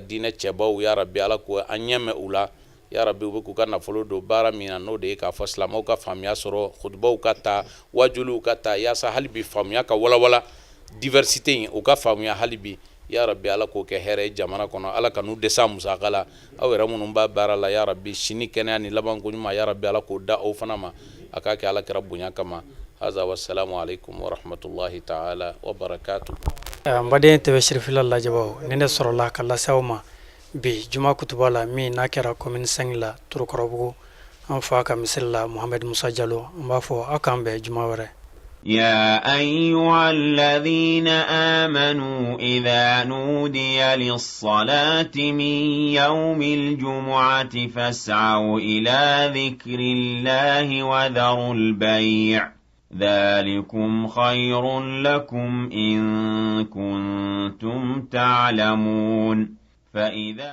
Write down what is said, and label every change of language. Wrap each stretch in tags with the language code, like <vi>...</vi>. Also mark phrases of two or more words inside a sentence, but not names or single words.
<bm>diinɛ cɛbaw</bm> <ar>يا رب</ar> <bm>ala ko an ɲɛmɛ u la</bm> <ar>يا رب</ar> <bm>u bɛ k'u ka nafolo don baara min na n'o de ye k'a fɔ silamɛw ka faamuya sɔrɔ khutbaw ka ta wajuliw ka ta yaasa hali bi faamuya ka walawala diversité in u ka faamuya hali bi</bm> <ar>يا رب</ar> <bm>ala k'o kɛ hɛrɛ ye jamana kɔnɔ ala ka n'u dɛsɛ musaka la aw yɛrɛ minnu b'a baara la</bm> <ar>يا رب</ar> <bm>sini kɛnɛya ni labanko ɲuman ya rabbi ala k'o da aw fana ma a k'a kɛ ala kɛra bonya kama haza</bm> <ar>والسلام عليكم ورحمة الله تعالى وبركاته</ar> <bm>n baden tɛbɛ sirifila lajabaw ni ne sɔrɔla ka lase aw ma bi juma kutuba la min n'a kɛra commune 5 la Turukɔrɔbugu an fa ka misiri la Muhamɛd Musa Jalo n b'a fɔ aw k'an bɛn juma wɛrɛ.</bm> <ar>يا أيها الذين آمنوا إذا نودي للصلاة من يوم الجمعة فاسعوا إلى ذكر الله وذروا البيع ذلكم خير لكم إن كنتم تعلمون فإذا</ar>